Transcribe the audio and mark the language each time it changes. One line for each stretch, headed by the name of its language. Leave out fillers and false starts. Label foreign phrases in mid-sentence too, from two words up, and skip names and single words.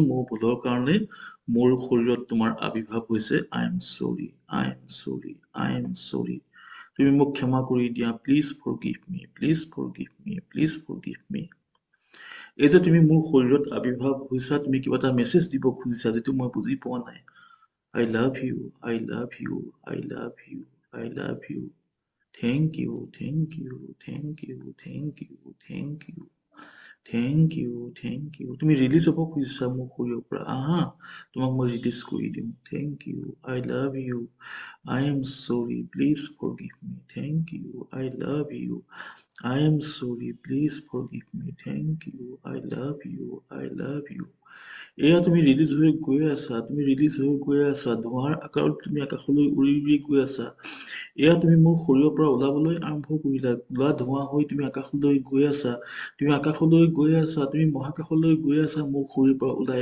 Assamese: মোৰ ভুলৰ কাৰণে মোৰ শৰীৰত তোমাৰ আবিৰ্ভাৱ হৈছে।
English: I am sorry, I am sorry, I am sorry.
Assamese: তুমি মোক ক্ষমা কৰি দিয়া।
English: Please forgive me, please forgive me, please forgive me.
Assamese: এই যে তুমি মোৰ শৰীৰত আবিৰ্ভাৱ হৈছা, তুমি কিবা এটা মেছেজ দিব খুজিছা যিটো মই বুজি পোৱা নাই।
English: I love you, I love you, I love you, I love you. Thank you, thank you, thank you, thank you, thank you, thank you, thank you.
Assamese: তুমি ৰিলিজ হ'ব খুজিছা মোৰ শৰীৰৰ পৰা, আহা তোমাক মই ৰিলিজ কৰি দিম।
English: Thank you, I love you, I am sorry, please forgive me. Thank you, I love you, I am sorry, please forgive me. Thank you, I love you, I love you.
Assamese: এয়া তুমি ৰিলিজ হৈ গৈ আছা, ধোঁৱাৰ আকাৰত তুমি আকাশলৈ উৰি উৰি গৈ আছা। এয়া তুমি মোৰ শৰীৰৰ পৰা ওলাবলৈ আৰম্ভ কৰিলা, ওলোৱা ধোঁৱা হৈ তুমি আকাশলৈ গৈ আছা, তুমি মহাকাশলৈ গৈ আছা মোৰ শৰীৰৰ পৰা ওলাই।